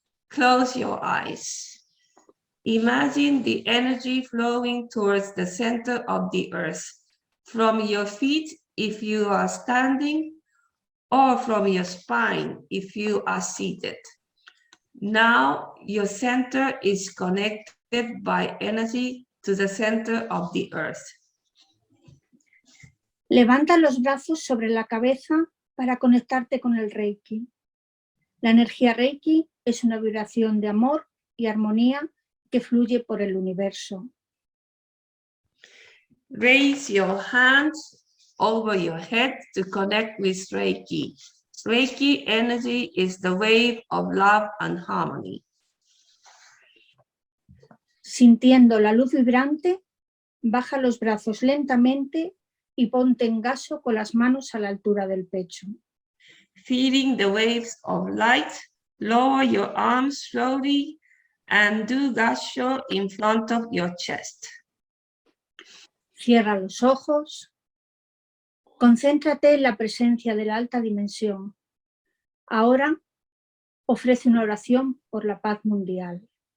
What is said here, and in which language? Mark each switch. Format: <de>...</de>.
<en>Close your eyes. Imagine the energy flowing towards the center of the earth, from your feet if you are standing, or from your spine if you are seated. Now your center is connected by energy to the center of the earth.</en> <es>Levanta los brazos sobre la cabeza para conectarte con el Reiki. La energía Reiki es una vibración de amor y armonía que fluye por el universo.</es> <en>Raise your hands over your head to connect with Reiki. Reiki energy is the wave of love and harmony.</en> <es>Sintiendo la luz vibrante, baja los brazos lentamente y ponte en gaso con las manos a la altura del pecho.</es> <en>Feeling the waves of light, lower your arms slowly and do gasho in front of your chest.</en> <es>Cierra los ojos. Concéntrate en la presencia de la alta dimensión. Ahora ofrece una oración por la paz mundial.</es>